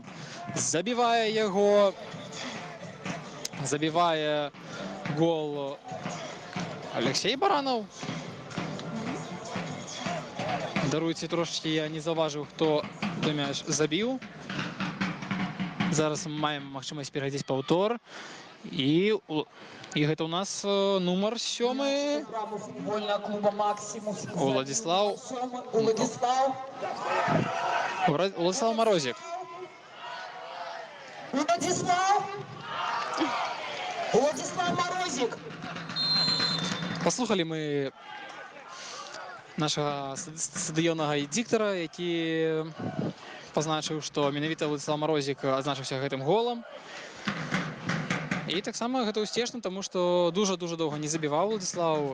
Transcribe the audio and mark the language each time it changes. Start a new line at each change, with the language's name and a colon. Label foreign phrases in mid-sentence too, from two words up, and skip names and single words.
Belarusian: Забівае гол Алексей Баранаў. Даруйце, трошечкі я не заўважыў, хто той мяч забіў. Зараз маем магчымасць пераглядзець паўтор. І гэта у нас нумар 7
Russian: Програму футбольного клуба «Максимус». Владислав. Владислав. Владислав Морозик. Владислав. Владислав Морозик.
Belarusian: Паслухалі мы нашага стадыённага дыктара, які пазначыў, што менавіта Владислав Морозик адзначыўся гэтым голам. І таксама гэта ўсцешна, таму што дужа доўга не забіваў Владислав.